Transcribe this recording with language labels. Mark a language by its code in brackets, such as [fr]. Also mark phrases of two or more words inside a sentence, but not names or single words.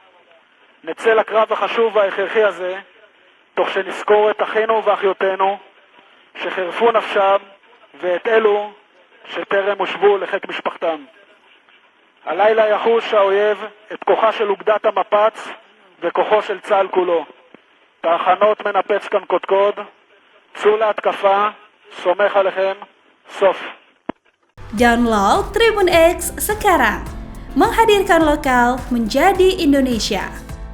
[he] נצא לקרב החשוב וההכרחי הזה, תוך שנזכור את אחינו ואחיותינו שחירפו נפשם ואת אלו שטרם הושבו לחיק משפחתם. הלילה יחוש האויב את כוחה של אוגדת המפץ וכוחו של צה"ל כולו. תחנות מנפץ כאן קודקוד, צאו להתקפה, סומך עליכם, סוף. [id] Download Tribun X sekarang, menghadirkan lokal menjadi Indonesia.